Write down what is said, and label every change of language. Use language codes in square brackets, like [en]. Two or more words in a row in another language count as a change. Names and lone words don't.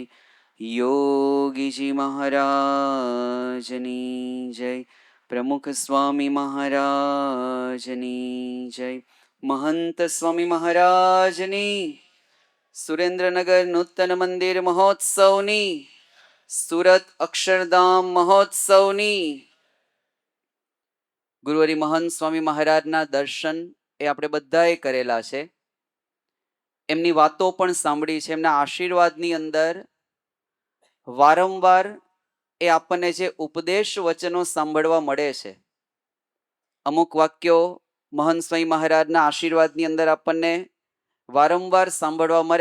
[gu] યોગી જી મહારાજની જય। પ્રમુખ સ્વામી મહારાજની જય। મહંત સ્વામી મહારાજની સુરેન્દ્રનગર નૂતન મંદિર મહોત્સવની સુરત અક્ષરધામ મહોત્સવની ગુરુવરી મહંત સ્વામી મહારાજના દર્શન એ આપણે બધાએ કરેલા છે, એમની વાતો પણ સાંભળી છે, એમના આશીર્વાદની અંદર વારંવાર એ આપણને જે ઉપદેશ વચનો સાંભળવા મળે છે, અમુક વાક્યો મહંત સ્વામી મહારાજના આશીર્વાદની અંદર આપણને વારંવાર સાંભળવા મળે.